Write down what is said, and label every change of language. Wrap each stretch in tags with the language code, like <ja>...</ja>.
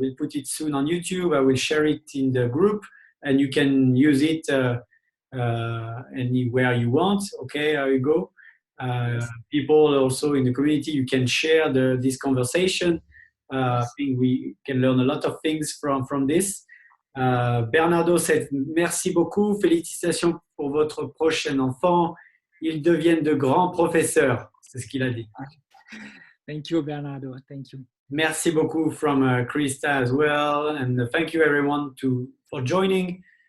<en>We'll put it soon on YouTube. I will share it in the group, and you can use it anywhere you want. Okay, Hugo. Yes. People also in the community, you can share this conversation. I think we can learn a lot of things from this. Bernardo said</en> <fr>merci beaucoup, félicitations pour votre prochain enfant. Ils deviennent de grands professeurs. C'est ce qu'il a dit.</fr> <en>Thank you, Bernardo. Thank you.</en> <fr>Merci beaucoup</fr> <en>from Krista as well, and thank you everyone for joining.</en>